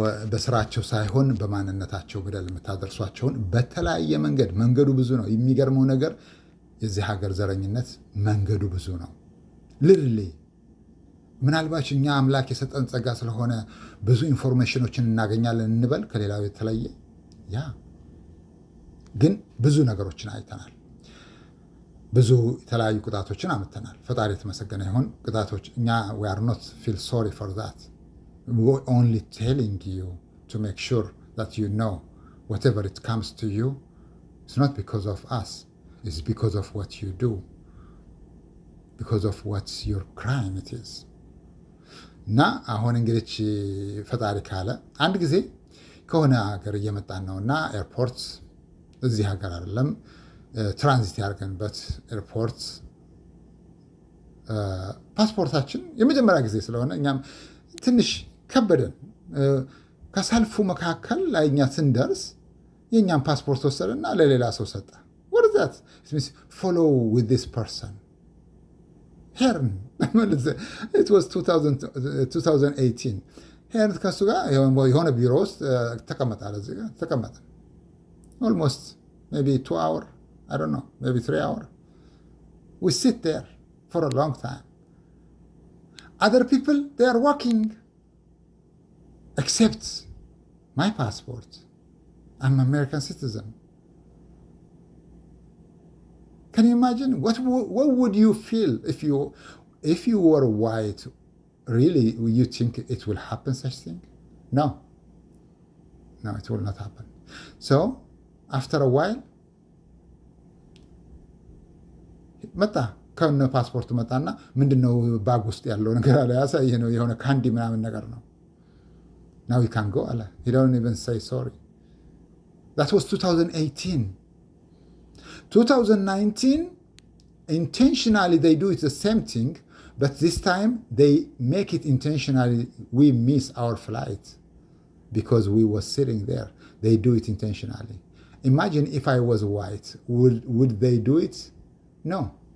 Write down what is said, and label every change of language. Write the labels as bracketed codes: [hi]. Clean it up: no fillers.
[am] በስራቸው ሳይሆን በማንነታቸው በደል የምታደርሷቸውን በተለያየ መንገዱ ብዙ ነው። የሚገርመው ነገር የዚህ ሀገር ዘረኝነት መንገዱ ብዙ ነው። ልልሌ ምናልባት እኛ አምላክ የሰጠን ጸጋ ስለሆነ ብዙ ኢንፎርሜሽኖችን እናገኛለን እንበል ከሌላው የተለየ ያ ግን ብዙ ነገሮችን አይተናል። ብዙ የተለያዩ ቅጣቶችን አምጥተናል። ፈጣሪ የተመሰገነ ይሁን። ቅጣቶች እኛ [en] we are not feel sorry for that. We're only telling you to make sure that you know whatever it comes to you, it's not because of us. It's because of what you do. Because of what's your crime it is. [am] እና አሁን እንግዲህ ፈጣሪ ካለ አንድ ጊዜ ከሆነ ሀገር እየመጣን ነው እና ኤርፖርት እዚህ ሀገር አይደለም ትራንዚት ያደርገንበት ኤርፖርት ፓስፖርታችን የመጀመሪያ ጊዜ ስለሆነ እኛም ትንሽ ከበደን። ከሰልፉ መካከል ላይ እኛ ስንደርስ የእኛም ፓስፖርት ወሰደና ለሌላ ሰው ሰጠ። [en] What is that? It means follow with this person. Here, it was 2018. Here [am] ከሱ ጋር የሆነ ቢሮ ውስጥ ተቀመጣለ። እዚህ ጋር ተቀመጠ [en] almost maybe 2 hours, I don't know, maybe 3 hours. We sit there for a long time. Other people, they are walking, except my passport. I'm an American citizen. Can you imagine? What would you feel if you were white? Really, you think it will happen such thing? No, it will not happen. So [am] አፍተር ዋይል መጣ ከነ ፓስፖርቱ መጣና ምንድነው ባግ ውስጥ ያለው ነገር አለ። ያሳየ ነው የሆነ ካንዲ ምናምን ነገር ነው። [en] ናው ዊ ካን ጎ [am] አለ። [en] he don't even say sorry. that was 2018. 2019 intentionally they do it the same thing, but this time they make it intentionally. We miss our flight because we were sitting there. They do it intentionally. Imagine if I was white, would they do it? No.